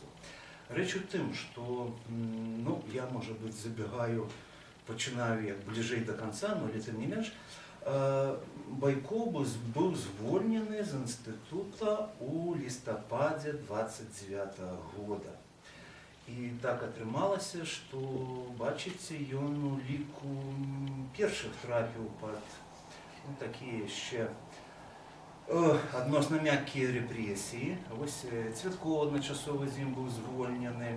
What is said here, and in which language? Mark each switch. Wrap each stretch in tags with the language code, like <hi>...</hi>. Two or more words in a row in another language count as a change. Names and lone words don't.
<uk>Речь у тим, що, ну, я, може бути, забігаю, починаю як ближей до кінця, але тим не менш, Байков був звольнений з інституту у листопаді 29 года.</uk> <be>І так атрымалася, што, бачыце, ён у ліку першых трапіў пад такія яшчэ адносна мяккія рэпрэсіі. Вось Цвяткоў адначасова з ім быў звольнены.</be>